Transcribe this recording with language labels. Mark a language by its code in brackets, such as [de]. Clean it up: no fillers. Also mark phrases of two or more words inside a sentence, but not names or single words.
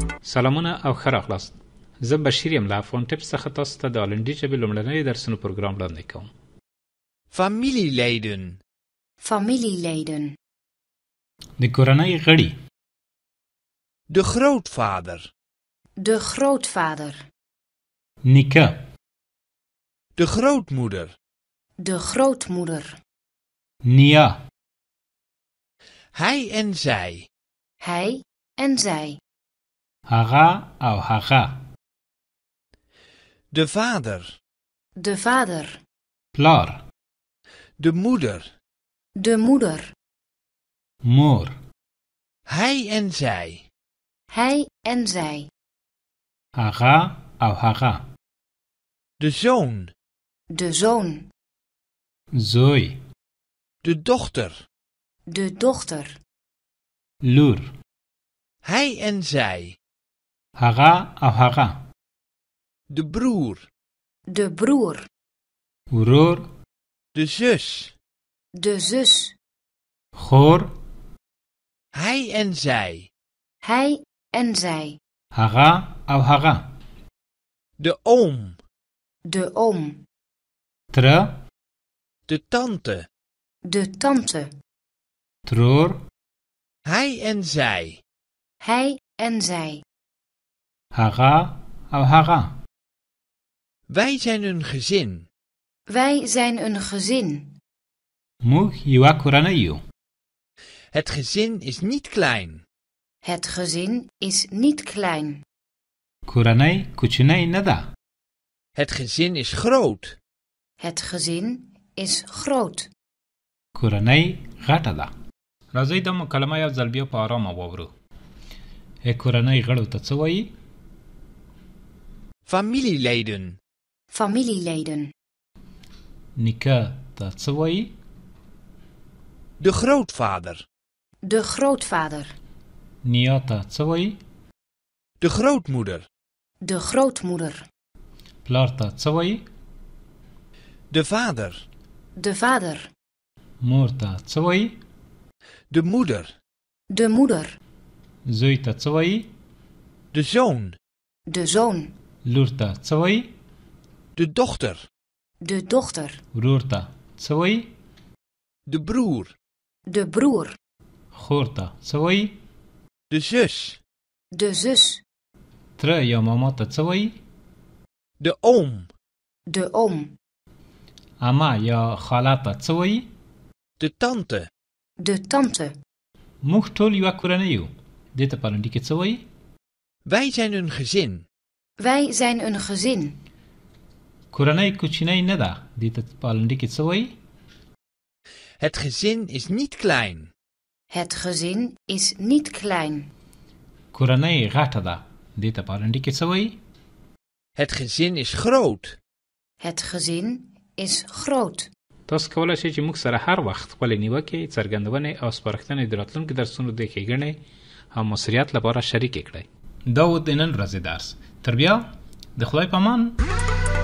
[ps] سلامونه او ښه راغلاست. زه بشیر یم له افغان ټیپس څخه تاسو ته د هالندي ژبې لومړنی درسونو پروګرام وړاندې کوم. [nl] Familieleden. Familieleden. [ps] د کورنۍ غړي. [nl] De grootvader. De grootvader. [ps] نیکه. [nl] De grootmoeder. De grootmoeder. [ps] نیا. [nl] Hij en zij. Hij en zij. [ps] هغه او هغه. [nl] De vader. De vader. [ps] پلار. [nl] De moeder. De moeder. [ps] مور. [nl] Hij en zij. Hij en zij. [ps] هغه او هغه. [nl] De zoon. De zoon. [ps] زوی. [nl] De dochter. De dochter. [ps] لور. [nl] Hij en zij. [ps] هغه او هغه. [nl] De broer. De broer. [ps] ورور. [nl] De zus. De zus. [ps] خور. [nl] Hij en zij. Hij en zij. [ps] هغه او هغه. [nl] De oom. De oom. [ps] تره. [nl] De tante. De tante. [ps] ترور. [nl] Hij en zij. Hij en zij. [ps] هغه او هغه. [nl] Wij zijn een gezin. Wij zijn een gezin. [ps] موږ یوه کورنۍ یو. [nl] Het gezin is niet klein. Het gezin is niet klein. [ps] کورنۍ کوچنۍ نه ده. [nl] Het gezin is groot. Het gezin is groot. [ps] کورنۍ غټه ده. راځئ دا مکالمه یو ځل بیا په آرامه واورو. کورنۍ غړو ته څه وایي؟ [nl] Familieleden. Familieleden. [ps] نیکه ته څه وایي؟ [nl] De grootvader. De grootvader. [ps] نیا ته څه وایي؟ [nl] De grootmoeder. De grootmoeder. [ps] پلار ته څه وایي؟ [nl] De vader. De vader. [ps] مور ته څه وایي؟ [nl] De moeder. De moeder. [ps] زوی ته څه وایي؟ [nl] De zoon. De zoon. [ps] لور ته څه وایي؟ [nl] De dochter. De dochter. [ps] ورور ته څه وایي؟ [nl] De broer. De broer. [ps] خور ته څه وایي؟ [nl] De zus. De zus. [ps] تره یا ماما ته څه وایي؟ [nl] De oom. De oom. [ps] اما یا خاله ته څه وایي؟ [nl] De tante. De tante. [ps] موږ ټول یوه کورنۍ یو. دې ته په هالندي کې څه وایي؟ [nl] Wij zijn een gezin. Wij zijn een gezin. [ps] کورنۍ کوچنۍ نه ده. دې ته په هالندي کې څه وایي؟ [nl] Het gezin is niet klein. Het gezin is niet klein. [ps] کورنۍ غټه ده. دې ته په هالندي کې څه وایي؟ [nl] Het gezin is groot. Het gezin is groot. [ps] تاسو کولی شئ چې موږ سره هر وخت خپلې نیوکې، څرګندونې او سپارښتنې د راتلونکو درسونو د ښېګڼې او مؤثریت لپاره شریکې کړئ. دا و د نن ورځې درس. تر بیا د خدای په امان.